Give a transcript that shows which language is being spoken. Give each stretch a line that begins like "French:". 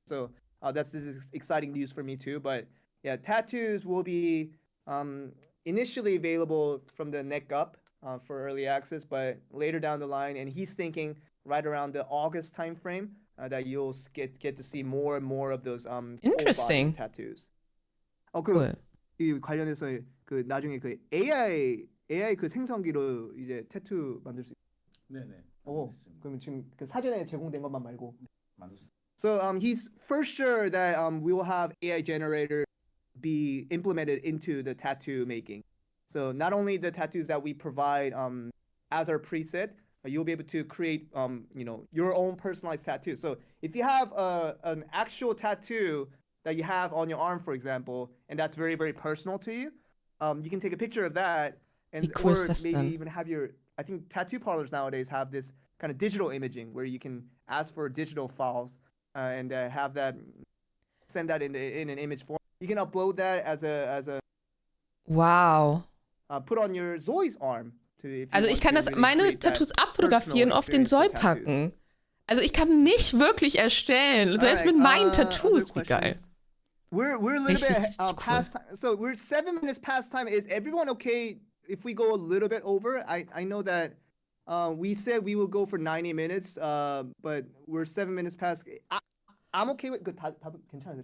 English: So this is exciting news for me too. But yeah, tattoos will be initially available from the neck up. For early access, but later down the line, and he's thinking right around the August time frame that you'll get to see more and more of those interesting tattoos.
Korean: 이 관련해서 그 나중에 그 AI 그 생성기로 이제 타투 만들 수 있어요. 네네. 그러면 지금 그 사전에 제공된 것만 말고. 만들었어요.
English: So he's for sure that we will have AI generator be implemented into the tattoo making. So not only the tattoos that we provide as our preset, you'll be able to create your own personalized tattoo. So if you have an actual tattoo that you have on your arm, for example, and that's very, very personal to you, you can take a picture of that and or maybe even have I think tattoo parlors nowadays have this kind of digital imaging where you can ask for digital files and have that, send that in an image form. You can upload that as a wow. Put on your ZOIs arm.
German: Also ich kann meine Tattoos abfotografieren, auf den ZOI packen. Also ich kann mich wirklich erstellen, selbst mit meinen Tattoos. Wie geil.
English: We're a little bit past time. So we're 7 minutes past time. Is everyone okay if we go a little bit over? I know that we said we will go for 90 minutes, but we're 7 minutes past. I'm okay with
Korean: 다 괜찮아요.